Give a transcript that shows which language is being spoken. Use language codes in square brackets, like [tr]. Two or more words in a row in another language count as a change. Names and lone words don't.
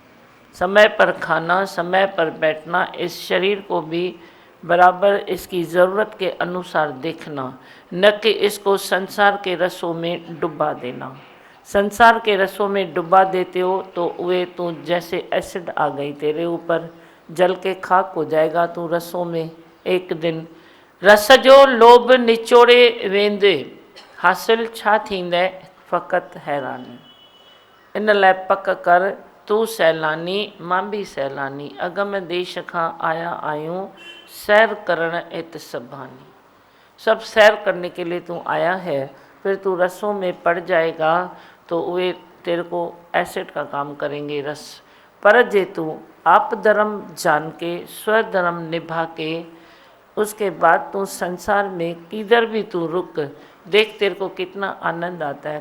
[hi] समय पर खाना, समय पर बैठना, इस शरीर को भी बराबर इसकी ज़रूरत के अनुसार देखना, न कि इसको संसार के रसों में डुबा देना। संसार के रसों में डुबा देते हो तो वे तो जैसे एसिड आ गई तेरे ऊपर, जल के खाक हो जाएगा तू रसों में एक दिन। [sd] रस जो लोभ निचोड़े वेंदे, हासिल छा थींदे फ़क़त हैरानी। इन लाइ पक कर तू सैलानी, मां भी सैलानी, अगम देश खां आया आयूं, सैर करण इत सभानी। [hi] सब सैर करने के लिए तू आया है, फिर तू रसों में पड़ जाएगा तो वे तेरे को एसिड का काम करेंगे रस। पर जे तू आप धर्म जान के, स्वधर्म निभा के, उसके बाद तू संसार में किधर भी तू रुक, देख तेरे को कितना आनंद आता है।